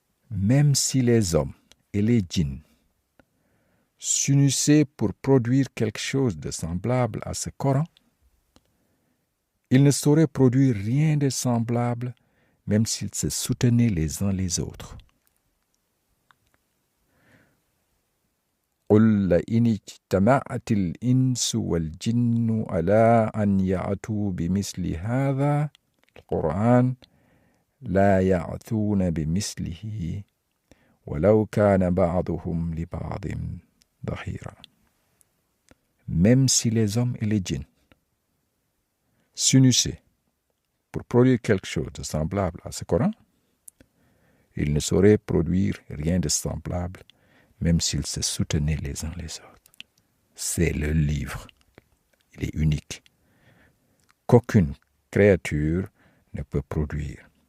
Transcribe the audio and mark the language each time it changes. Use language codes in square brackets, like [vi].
[fr] même si les hommes et les djinns s'unissaient pour produire quelque chose de semblable à ce Coran, ils ne sauraient produire rien de semblable même s'ils se soutenaient les uns les autres. [ar] قل لئن اجتمعت الإنس والجن على أن يأتوا بمثل هذا القرآن لا يأتون بمثله ولو كان بعضهم لبعض ظهيرا. [fr] Même si les hommes et les djinns s'unissaient pour produire quelque chose de semblable à ce Coran, ils ne sauraient produire rien de semblable même s'ils se soutenaient les uns les autres. C'est le livre. Il est unique, qu'aucune créature ne peut produire.